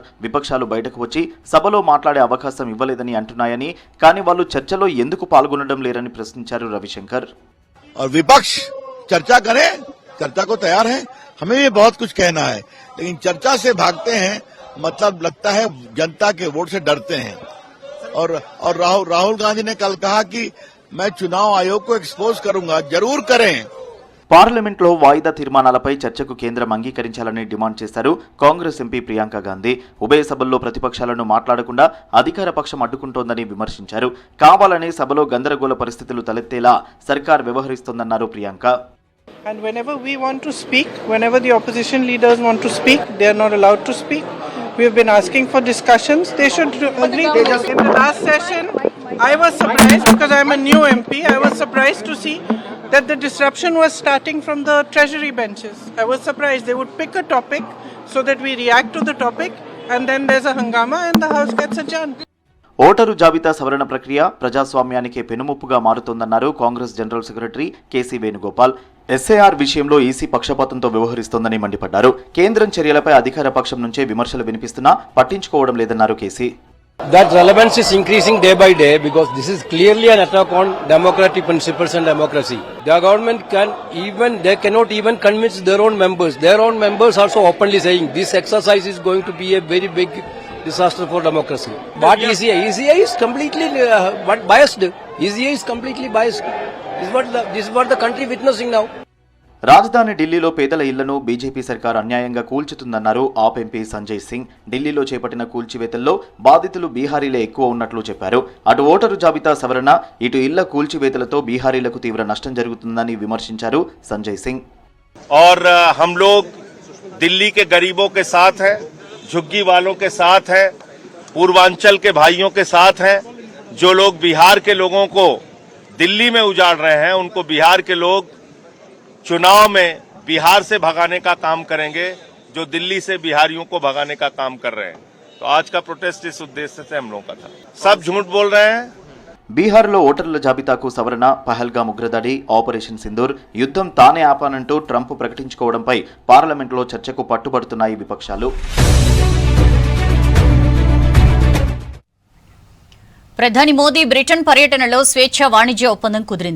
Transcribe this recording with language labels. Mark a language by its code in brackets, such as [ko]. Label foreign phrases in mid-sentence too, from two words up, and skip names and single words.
[te] విపక్షాలు బయటకు వచ్చి సభలో మాట్లాడే అవకాశం ఇవ్వలేదని అంటున్నాయని, కానీ వాళ్ళు చర్చలో ఎందుకు పాల్గొనడం లేరని ప్రశ్నించారు రవిశంకర్. [hi] विपक्ष चर्चा करे, चर्चा को तैयार है, हमें भी बहुत कुछ कहना है, लेकिन चर्चा से भागते हैं, मतलब लगता है जनता के वोट से डरते हैं. और राहुल गांधी ने कल कहा कि मैं चुनाव आयोग को एक्सपोज करूंगा. जरूर करें. [te] పార్లమెంట్లో వాయిదా తీర్మానాలపై చర్చకు కేంద్రం అంగీకరించాలని డిమాండ్ చేశారు కాంగ్రెస్ ఎంపీ ప్రియాంక గాంధీ. ఉభయ సభల్లో ప్రతిపక్షాలను మాట్లాడకుండా అధికార పక్షం అడ్డుకుంటోందని విమర్శించారు. కావాలని సభలో గందరగోళ పరిస్థితులు తలెత్తేలా సర్కార్ వ్యవహరిస్తోందన్నారు ప్రియాంక. [en] And whenever we want to speak, whenever the opposition leaders want to speak, they are not allowed to speak. We have been asking for discussions. They should agree. In the last session, I was surprised because I am a new MP. I was surprised to see that the disruption was starting from the treasury benches. I was surprised. They would pick a topic so that we react to the topic and then there's a hangama and the house gets adjourned. [te] ఓటరు జాబితా సవరణ ప్రక్రియ ప్రజాస్వామ్యానికి పెనుముప్పుగా మారుతోందన్నారు కాంగ్రెస్ జనరల్ సెక్రటరీ కేసీ వేణుగోపాల్. ఎస్ఐఆర్ విషయంలో ఈసీ పక్షపాతంతో వ్యవహరిస్తోందని మండిపడ్డారు. కేంద్రం చర్యలపై అధికార పక్షం నుంచే విమర్శలు వినిపిస్తున్నా పట్టించుకోవడం లేదన్నారు కేసీ. [en] That relevance is increasing day by day because this is clearly an attack on democratic principles and democracy. The government cannot even convince their own members. Their own members also openly saying this exercise is going to be a very big disaster for democracy. But ECI is completely biased. ECI is completely biased. This is what the country witnessing now. [te] రాజధాని ఢిల్లీలో పేదల ఇళ్లను బీజేపీ సర్కార్ అన్యాయంగా కూల్చుతుందన్నారు ఆప్ ఎంపీ సంజయ్ సింగ్. ఢిల్లీలో చేపట్టిన కూల్చివేతల్లో బాధితులు బీహారీలే ఎక్కువ ఉన్నట్లు చెప్పారు. అటు ఓటరు జాబితా సవరణ, ఇటు ఇళ్ల కూల్చివేతలతో బీహారీలకు తీవ్ర నష్టం జరుగుతుందని విమర్శించారు సంజయ్ సింగ్. [hi] और हम लोग दिल्ली के गरीबों के साथ हैं, झुग्गी वालों के साथ हैं, पूर्वांचल के भाइयों के साथ हैं. जो लोग बिहार के लोगों को दिल्ली में उजाड़ रहे हैं, उनको बिहार के लोग चुनाव में बिहार से भगाने का काम करेंगे, जो दिल्ली से बिहारियों को भगाने का काम कर रहे हैं. तो आज का प्रोटेस्ट इस उद्देश्य से हम लोगों का था. सब झूठ बोल रहे हैं. [te] బీహార్లో ఓటర్ల జాబితాకు సవరణ, పహల్గామ్ ఉగ్రదాడి, ఆపరేషన్ సింధూర్, యుద్ధం తానే ఆపానంటూ ట్రంప్ ప్రకటించుకోవడంపై పార్లమెంట్లో చర్చకు పట్టుబడుతున్నాయి విపక్షాలు. ప్రధాని మోదీ బ్రిటన్ పర్యటనలో స్వేచ్ఛ వాణిజ్య ఒప్పందం కుదిరింది.